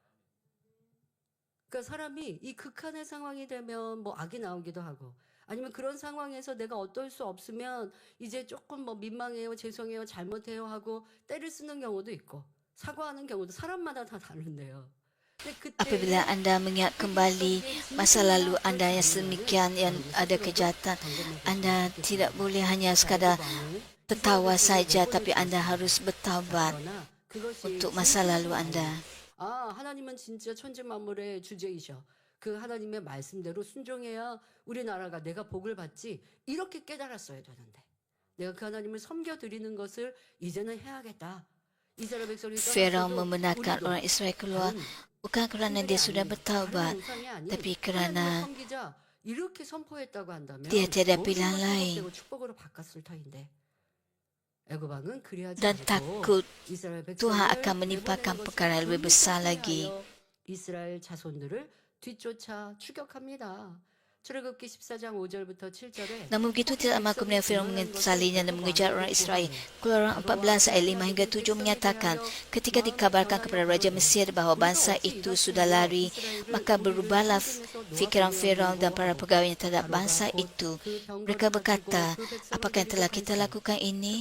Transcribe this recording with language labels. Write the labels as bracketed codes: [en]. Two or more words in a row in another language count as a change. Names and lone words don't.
[ko] 그러니까 사람이 이 극한의 상황이 되면 뭐 악이 나오기도 하고 아니면 그런 상황에서 내가 어떨 수 없으면 이제 조금 뭐 민망해요, 죄송해요, 잘못해요 하고 때를 쓰는 경우도 있고 사과하는 경우도 사람마다 다 다른데요. 근데 [ms] Apabila anda mengingat kembali masa lalu anda yang sedemikian yang ada kejahatan, anda tidak boleh hanya sekadar tertawa saja, tapi anda harus bertaubat untuk masa lalu anda. [ko] 하나님은 진짜 천지 만물의 주제이셔. 그 하나님의 말씀대로 순종해야 우리나라가 내가 복을 받지. 이렇게 깨달았어야 되는데. 내가 그 하나님을 섬겨드리는 것을 이제는 해야겠다. 이스라엘 백성이 [ms] Firaun membenarkan orang Israel keluar bukan kerana dia sudah bertaubat, tapi kerana [ko] 이렇게 선포했다고 한다면 [ms] dia tiada [ko] 모든 [ms] pilihan [ko] 것을 [ms] lain [ko] 회복되고 축복으로 바꿨을 터인데. 애굽왕은 그리하지 [ms] dan [ko] 않고 [ms] takut [ko] 이스라엘 [ms] Tuhan [ko] 백성을 [ms] akan menimpakan [ko] 내보낸 [ms] perkara [ko] 것을 [ms] lebih besar lagi. [ko] 하여 이스라엘 자손들을 뒤쫓아 추격합니다. 출애굽기 14장 5절부터 7절에 [ms] Namun begitu tidak lama kemudian Firaun mengesalinya dan mengejar orang Israel. Keluaran 14 ayat 5 hingga 7 menyatakan, ketika dikabarkan kepada Raja Mesir bahawa bangsa itu sudah lari, maka berubahlah fikiran Firaun dan para pegawainya terhadap bangsa itu. Mereka berkata, apakah yang telah kita lakukan ini?